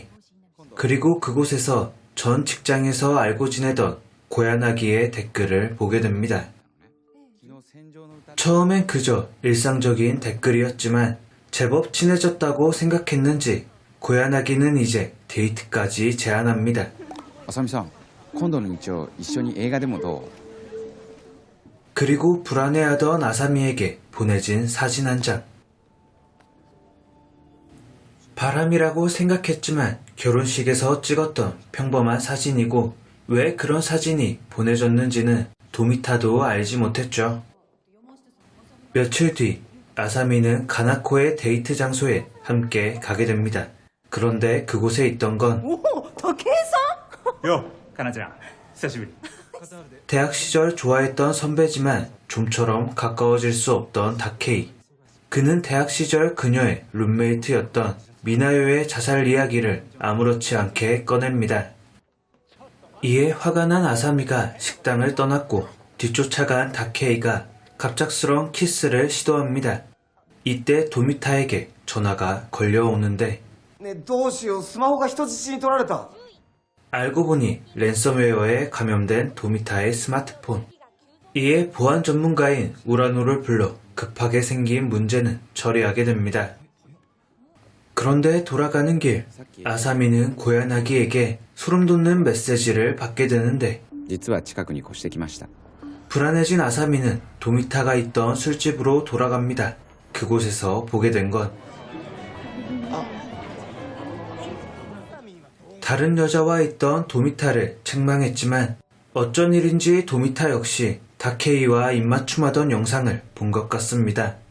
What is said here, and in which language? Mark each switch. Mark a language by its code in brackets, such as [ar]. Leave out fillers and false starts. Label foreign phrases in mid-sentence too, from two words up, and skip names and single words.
[ko] 그리고 그곳에서 전 직장에서 알고 지내던 고야나기의 댓글을 보게 됩니다. 처음엔 그저 일상적인 댓글이었지만 제법 친해졌다고 생각했는지 고야나기는 이제 데이트까지 제안합니다. [ja] あさみさん、今度の日曜一緒に映画でもどう？ [ko] 그리고 불안해하던 아사미에게 보내진 사진 한 장. 바람이라고 생각했지만 결혼식에서 찍었던 평범한 사진이고 왜 그런 사진이 보내졌는지는 도미타도 알지 못했죠. 며칠 뒤 아사미는 가나코의 데이트 장소에 함께 가게 됩니다. 그런데 그곳에 있던 건 [ja] ようかなちゃん久しぶり [ko] 대학 시절 좋아했던 선배지만 좀처럼 가까워질 수 없던 다케이. 그는 대학 시절 그녀의 룸메이트였던 미나요의 자살 이야기를 아무렇지 않게 꺼냅니다. 이에 화가 난 아사미가 식당을 떠났고 뒤쫓아간 다케이가 갑작스러운 키스를 시도합니다. 이때 도미타에게 전화가 걸려오는데 [ja] ねえどうしようスマホが人質に取られた [ko] 알고 보니 랜섬웨어에 감염된 도미타의 스마트폰. 이에 보안 전문가인 우라노를 불러 급하게 생긴 문제는 처리하게 됩니다. 그런데 돌아가는 길 아사미는 고야나기에게 소름 돋는 메시지를 받게 되는데 [ja] 実は近くに越してきました。 [ko] 불안해진 아사미는 도미타가 있던 술집으로 돌아갑니다. 그곳에서 보게 된 건 다른 여자와 있던 도미타를 책망했지만 어쩐 일인지 도미타 역시 다케이와 입맞춤하던 영상을 본 것 같습니다.